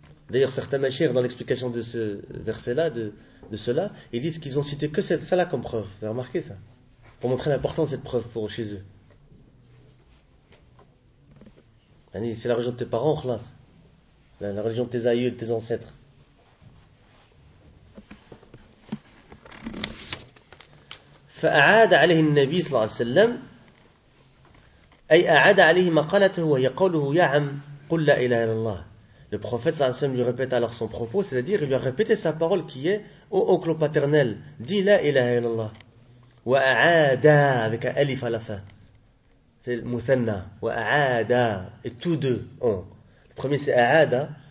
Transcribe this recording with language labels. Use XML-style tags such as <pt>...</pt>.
<fr>D'ailleurs, certains machirs, dans l'explication de ce verset-là, de cela, ils disent qu'ils ont cité que cette, ça-là comme preuve. Vous avez remarqué ça? Pour montrer l'importance de cette preuve pour chez eux. C'est la religion de tes parents, Khlas. La religion de tes aïeux, de tes ancêtres.</fr> <ar>فأعاد عليه النبي صلى الله عليه وسلم أي أعاد عليه مقالته وهي قوله يا عم قل لا إله إلا الله.</ar> <fr>Le prophète</fr> <ar>صلى الله عليه وسلم</ar> <fr>lui répète alors son propos, c'est-à-dire il lui a répété sa parole qui est ô oncle paternel, dis la ilaha illallah. وأعاد avec un alif à la fin. C'est le muthanna. وأعاد et tous deux ont. Le premier c'est أعاد.</fr>